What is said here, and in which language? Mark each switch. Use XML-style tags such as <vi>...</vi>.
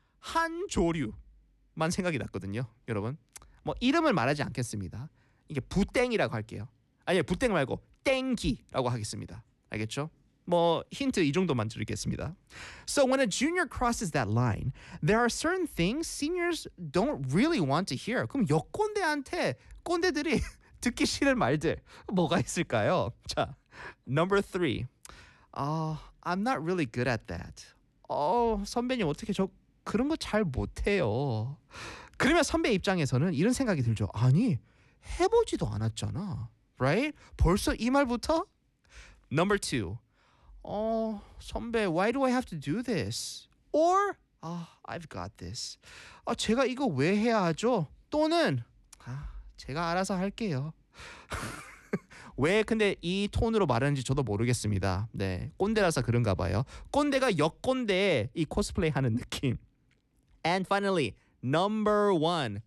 <ko>한 조류만 생각이 났거든요, 여러분. 뭐 이름을 말하지 않겠습니다. 이게 부땡이라고 할게요. 아니요, 부땡 말고 땡기라고 하겠습니다. 알겠죠? 뭐 힌트 이 정도만 드리겠습니다.</ko> <en>So when a junior crosses that line, there are certain things seniors don't really want to hear.</en> <ko>그럼 역꼰대한테 꼰대들이 듣기 싫은 말들 뭐가 있을까요?</ko> <en>자, number three. I'm not really good at that.</en> <ko>선배님 어떻게 저 그런 거 잘 못해요. 그러면 선배 입장에서는 이런 생각이 들죠. 아니, 해보지도 않았잖아.</ko> <en>Right?</en> <ko>벌써 이 말부터?</ko> <en>Number two. 선배, why do I have to do this? Or, I've got this.</en> <ko>제가 이거 왜 해야 하죠? 또는, 제가 알아서 할게요. 왜 근데 이 톤으로 말하는지 저도 모르겠습니다. 네, 꼰대라서 그런가 봐요. 꼰대가 역꼰대에 이 코스플레이 하는 느낌.</ko> <en>And finally, number one.</en>